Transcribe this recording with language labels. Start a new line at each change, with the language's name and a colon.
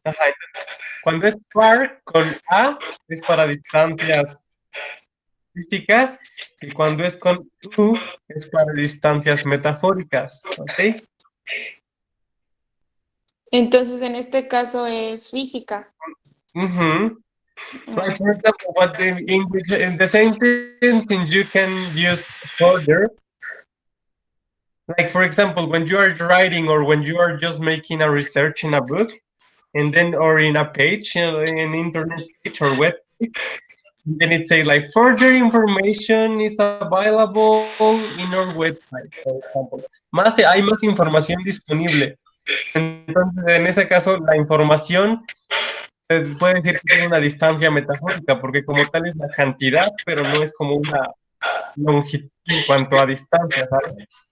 Spanish: Ajá, cuando es far con A es para distancias físicas y cuando es con U es para distancias metafóricas, ¿ok? Entonces, en este caso es física. Mhm.
English: Like for example, but in the sentence you can use further. Like for example, when you are writing or when you are just making a research in a book, and then or in a page, an internet page or web page, then it say like further information is available in our website, for example.
Spanish: Hay más información disponible. Entonces, en ese caso, la información puede decir que tiene una distancia metafórica, porque como tal es la cantidad, pero no es como una longitud en cuanto a distancia, ¿sabes?